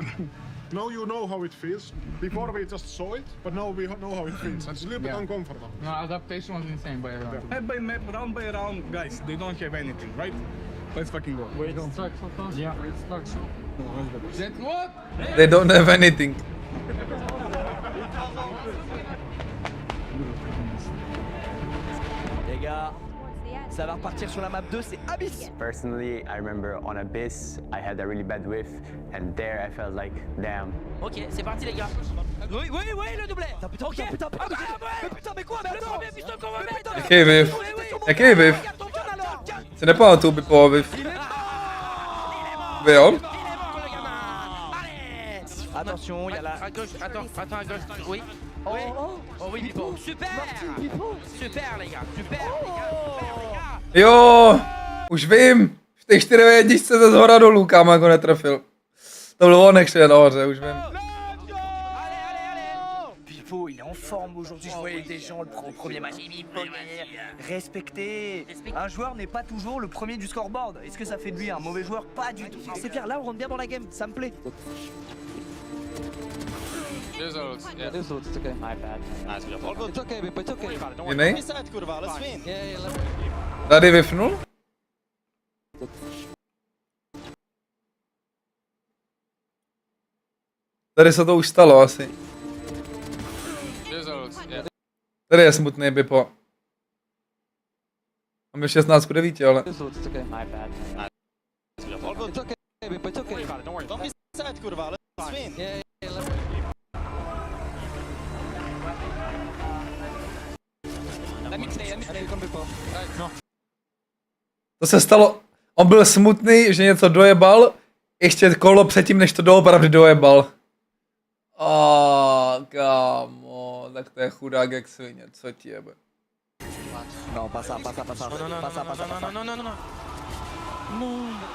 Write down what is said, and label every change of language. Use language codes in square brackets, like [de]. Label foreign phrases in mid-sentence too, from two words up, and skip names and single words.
[en] Now you know how it feels. Before we just saw it, but now we know how it feels. It's a little bit uncomfortable. No, adaptation was insane by round. Map by map, round by round, guys, they don't have anything, right? Let's fucking go. Wait, don't start. Yeah. That what? They don't have anything. [fr] Les gars, ça va repartir sur la map 2, c'est Abyss. [en] Personally, I remember on Abyss, I had a really bad whiff, and there I felt like, damn. [fr] Ok, c'est parti les gars. Oui, oui, oui, le doublet. Putain, putain, putain, putain, putain, mais quoi? Mais non, mais putain, qu'on va mettre. [cs] Jaký whiff? Jaký whiff? Se nepamatuju Bipo whiff. Vy jo? [fr] Attention, il y a la... À gauche, attends, à gauche. Oui. Oui. Oh oui, Bipo. Super. Super les gars, super les gars. [cs] Jo, už vím. V té 4v1 ze zhora dolů, kámo, jako netrefil. To byl on ještě nahoře, už vím. [fr] Bipo, il est en forme aujourd'hui, je voyais des gens le premier match, il faut respecter. Un joueur n'est pas toujours le premier du scoreboard. Est-ce que ça fait de lui un mauvais joueur? Pas du tout. C'est clair, là on rentre bien dans la game, ça me plaît. [en] There's ults, yeah. There's ults, it's okay. My bad. Nice, we all good. It's okay, Bipo, it's okay. [cs] Jiný? Kurva, [en] let's win. Yeah, let's [cs] Tady vyfnul? Tady se to už stalo asi. [en] There's ults, yeah. [cs] Tady je smutný Bipo. Máme 16:9, ale... [en] There's ults, it's okay. My bad. Nice, we all good. It's okay, Bipo, it's okay. Don't worry. Don't be sad, kurva, let's win. Yeah, let's Let me play, come Bipo. [cs] No. To se stalo, on byl smutný, že něco dojebal, ještě kolo předtím, než to doopravdy dojebal. Kámo, tak to je chudák jak svině, co ti jebe. No, pasa. No.